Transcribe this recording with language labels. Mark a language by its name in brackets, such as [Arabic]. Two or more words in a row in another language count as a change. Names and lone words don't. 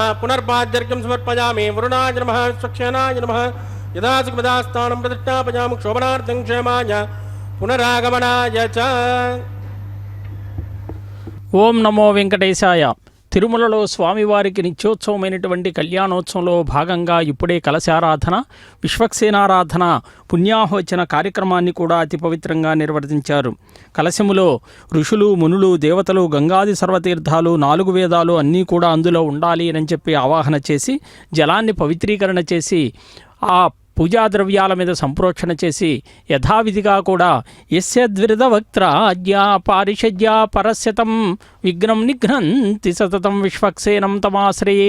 [Sanskrit] पुनर्पाद्यर्घ्यं समर्पयामि वरुणाय नमः स्वक्षेनाय नमः यदा सुखदास्थानं प्रतिष्ठापयामि क्षोभनार्थं क्षेमाय पुनरागमनाय च [Telugu] ఓం నమో వెంకటేశాయ. తిరుమలలో స్వామివారికి నిత్యోత్సవమైనటువంటి కళ్యాణోత్సవంలో భాగంగా ఇప్పుడే కలశారాధన, విశ్వక్సేనారాధన, పుణ్యాహోచన కార్యక్రమాన్ని కూడా అతి పవిత్రంగా నిర్వర్తించారు. కలశములో ఋషులు, మునులు, దేవతలు, గంగాది సర్వతీర్థాలు, 4 వేదాలు అన్నీ కూడా అందులో ఉండాలి అని చెప్పి ఆవాహన చేసి జలాన్ని పవిత్రీకరణ చేసి ఆ పూజా ద్రవ్యాల మీద సంప్రోక్షణ చేసి యథావిధిగా కూడా [Sanskrit] యస్య ద్విరదవక్త్రాజ్ఞా పారిషజ్యా పరస్యతం విఘ్నం నిఘ్నంతి సతతం విశ్వక్సేనం తమాశ్రయే.